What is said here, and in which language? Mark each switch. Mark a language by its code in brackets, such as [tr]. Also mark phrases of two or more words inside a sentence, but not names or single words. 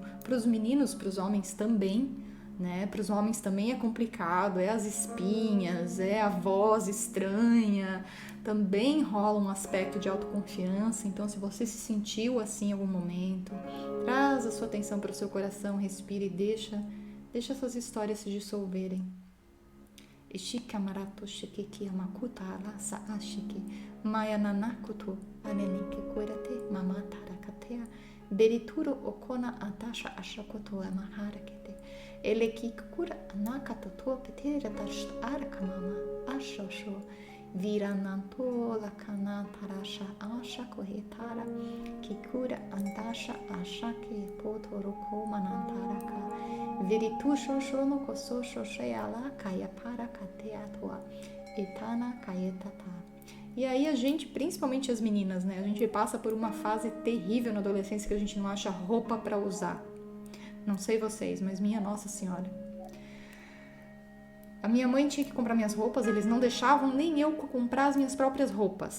[pt] Para os meninos, para os homens também, né? Para os homens também é complicado, é as espinhas, é a voz estranha, também rola um aspecto de autoconfiança. Então, se você se sentiu assim em algum momento, traz a sua atenção para o seu coração, respira e deixa essas histórias se dissolverem. Ishikamarato shikiki amakuta alasa ashiki mayananakuto anelike kurate mamatarakatea berituro okona atasha ashakoto amaharakete elekikura anakatoto petira dasht arakamama ashosho virananto lakana tarasha ashakohetara kikura andasha ashake potoroko manantaraka Viritusho shono koso shosheala kaya para kateatua etana kayetata. E aí a gente, principalmente as meninas, né? A gente passa por uma fase terrível na adolescência que a gente não acha roupa para usar. Não sei vocês, mas minha Nossa Senhora. A minha mãe tinha que comprar minhas roupas, eles não deixavam nem eu comprar as minhas próprias roupas.